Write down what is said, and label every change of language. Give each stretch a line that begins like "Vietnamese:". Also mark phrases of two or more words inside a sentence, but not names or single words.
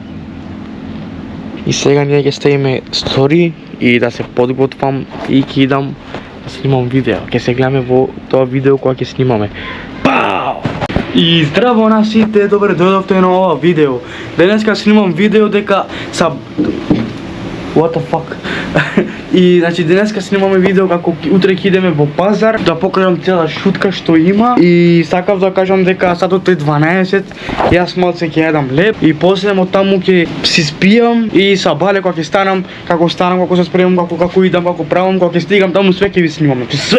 Macedonian: И сега ние ќе ставиме story и да се подготвам и ќе идам да снимам видео. Ќе се гледаме во тоа видео кога ќе снимаме. Пау! И здраво на сите, добре дојдовте на ова видео. Денеска снимам видео дека
English: What the fuck?
Macedonian: И значи денеска снимаме видео како утре ќе идеме во пазар да покажам цела шутка што има и сакав да кажам дека сатот е 12, јас малце ќе јадам леп и после од таму ќе си спијам и са бале кога ќе станам, како се спремам, како идам, како правам, кога ќе стигам таму све ќе ви снимам, значи све.